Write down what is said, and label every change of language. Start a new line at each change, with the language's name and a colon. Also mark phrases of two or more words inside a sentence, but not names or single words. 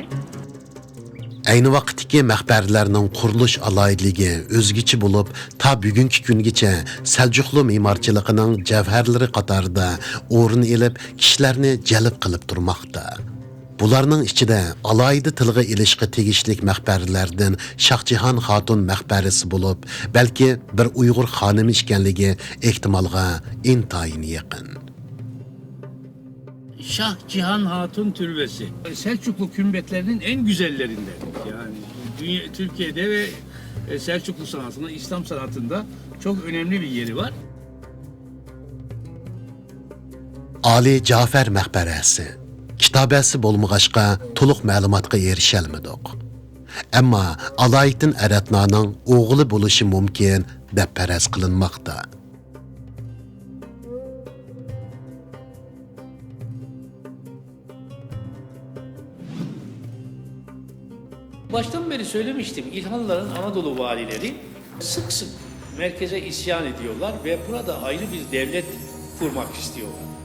Uzbek: Ayni vaqtdagi maqbaralarning qurilish aloyidligi o'zgacha bo'lib, ta bugungi kungacha Seljuqlu me'morchiligining javharlari qatorida o'rin olib, kishilarni jalb qilib turmoqda. Bularning ichida alohida tilga ilishga tegishli maqbaralardan Shohjahon Xotun maqbarasi bo'lib, balki bir Uyg'ur xonimi ekanligi ehtimolga intayin yaqin.
Turkish: Şah Cihan Hatun Türbesi. Selçuklu kümbetlerinin en güzellerinden. Yani Türkiye'de ve Selçuklu sanatında, İslam sanatında çok önemli bir yeri var.
Uzbek: Ali Cafer maqbarasi. Kitabasi bo'lmag'achqa to'liq ma'lumotga erishalmadik. Ammo Aloyiddin Aratnaning o'g'li bo'lishi mumkin deb faraz qilinmoqda.
Turkish: Baştan beri söylemiştim, İlhanlıların Anadolu valileri sık sık merkeze isyan ediyorlar ve burada ayrı bir devlet kurmak istiyorlar.